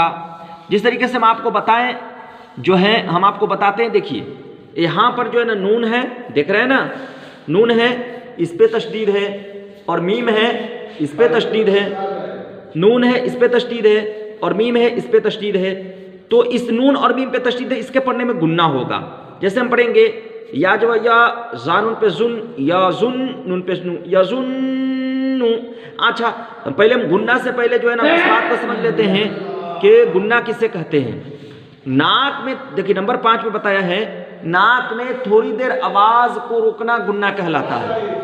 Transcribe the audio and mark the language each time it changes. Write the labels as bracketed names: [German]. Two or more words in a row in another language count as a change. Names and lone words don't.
[Urdu] جس طریقے سے ہم آپ کو بتائیں، جو ہے ہم آپ کو بتاتے ہیں، دیکھیے یہاں پر جو ہے نا نون ہے، دیکھ رہے ہیں نا، نون ہے اس پہ تشدید ہے، اور میم ہے اس پہ تشدید ہے۔ نون ہے اس پہ تشدید ہے اور میم ہے اس پہ تشدید ہے، تو اس نون اور میم پہ تشدید ہے، اس کے پڑھنے میں غنہ ہوگا۔ جیسے ہم پڑھیں گے یا جو یا زانون پہ زن، یا زن نون پہ نون، یا زن۔ اچھا پہلے ہم غنہ سے پہلے جو ہے نا اس بات کو سمجھ لیتے ہیں کہ غنہ کسے کہتے ہیں۔ ناک میں دیکھیے نمبر 5 میں بتایا ہے، ناک میں تھوڑی دیر آواز کو روکنا غنہ کہلاتا ہے۔